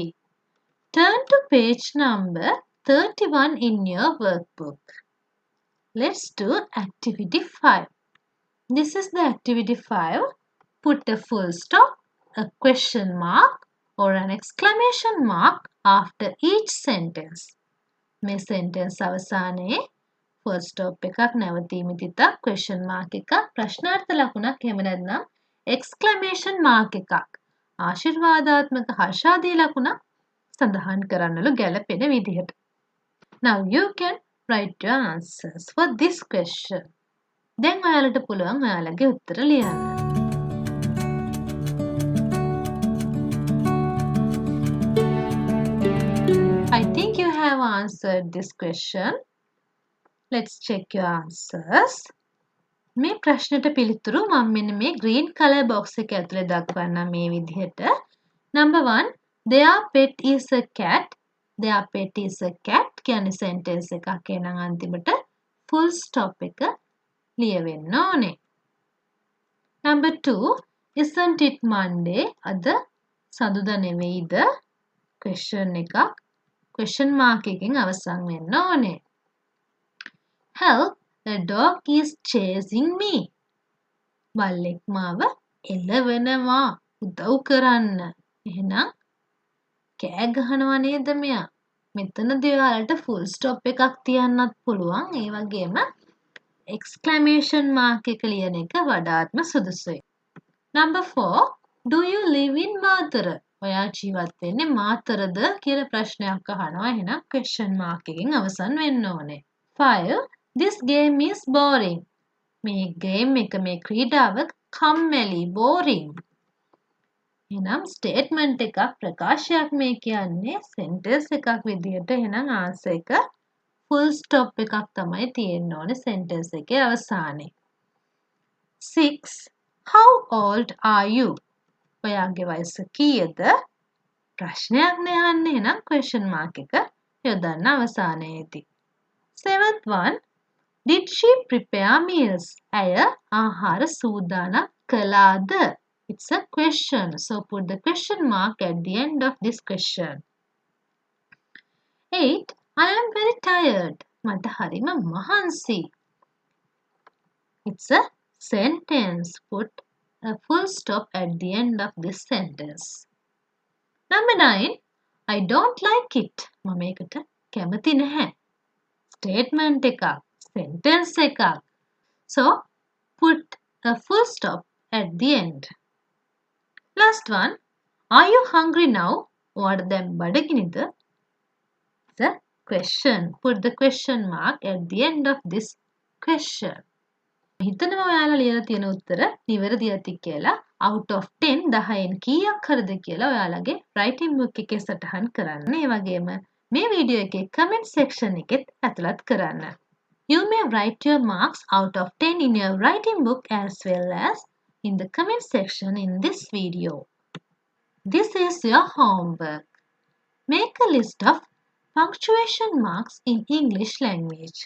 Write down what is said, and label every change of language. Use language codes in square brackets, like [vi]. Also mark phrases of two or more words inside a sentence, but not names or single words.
[en] Turn to page number 31 in your workbook. Let's do activity 5. This is the activity 5. Put a full stop, a question mark or an exclamation mark after each sentence. [si] මේ sentence අවසානයේ [en] full stop [si] එකක් නැවතීමිතිතක් [en] question mark [si] එකක් ප්‍රශ්නාර්ථ ලකුණක් එහෙම නැත්නම් [en] exclamation mark [si] එකක් ආශිර්වාදාත්මක හර්ෂාදී ලකුණක් සඳහන් කරන්නලු ගැලපෙන විදිහට. [en] Now you can write your answers for this question. [si] දැන් ඔයාලට පුළුවන් ඔයාලගේ උත්තර ලියන්න. [en] I think you have answered this question. Let's check your answers. [si] මේ ප්‍රශ්නට පිළිතුරු මම මෙන්න මේ [en] green color box [si] එක ඇතුලේ දක්වන්නම් මේ විදිහට. [en] Number 1, their pet is a cat. Their pet is a cat [si] කියන්නේ sentence එකක්. එහෙනම් අන්තිමට [en] full stop [si] එක ලියවෙන්න ඕනේ. [en] Number 2, Isn't it Monday? [si] අද සඳුදා නෙවෙයිද? question එකක් [en] question mark [si] එකකින් අවසන් වෙන්න ඕනේ. [en] Help, the dog is chasing me. [si] බල්ලෙක් මාව එළවෙනවා. උදව් කරන්න. එහෙනම් කෑ ගහනවා නේද මෙයා? මෙතනදී ඔයාලට [en] full stop [si] එකක් තියන්නත් පුළුවන්. ඒ වගේම [en] exclamation mark [si] එක ලියන එක වඩාත්ම සුදුසුයි. [en] Number 4, do you live in Matara? [si] ඔයා ජීවත් වෙන්නේ මාතරද කියලා ප්‍රශ්නයක් අහනවා. එහෙනම් [en] question mark [si] එකකින් අවසන් වෙන්න ඕනේ. 5, [en] this game is boring. [si] මේ game එක මේ ක්‍රීඩාව කම්මැලි boring. එහෙනම් statement එකක් ප්‍රකාශයක් මේ කියන්නේ sentence එකක් විදිහට. එහෙනම් answer එක [en] full stop [si] එකක් තමයි තියෙන්න ඕනේ sentence එකේ අවසානයේ. 6, [en] how old are you? [si] ඔයාගේ වයස කීයද? ප්‍රශ්නයක් නෑන්නේ. එහෙනම් [en] question mark [si] එක යොදන්න අවසානයේදී. [en] 7th one, did she prepare meals? [si] ඇය ආහාර සූදානම් කළාද? [en] It's a question. So put the question mark at the end of this question. 8, I am very tired. [si] මට හරිම මහන්සි. [en] It's a sentence. Put a full stop at the end of this sentence. Number 9, I don't like it. [si] මම ඒකට කැමති නැහැ. Statement එකක්, sentence එකක්. [en] So put a full stop at the end. Last one, are you hungry now? [si] ඔයාට දැන් බඩගිනිද? [en] It's a question. Put the question mark at the end of this question. [si] හිතනවා ඔයාලා ලියලා තියෙන උත්තර නිවැරදි ඇති කියලා. [en] out of 10 [si] 10න් කීයක් හරිද කියලා ඔයාලගේ [en] writing book [si] එකේ සටහන් කරන්න. ඒ වගේම මේ වීඩියෝ එකේ [en] comment section [si] එකෙත් ඇතුළත් කරන්න. [en] You may write your marks out of 10 in your writing book as well as in the comment section in this video. This is your homework. Make a list of punctuation marks in English language.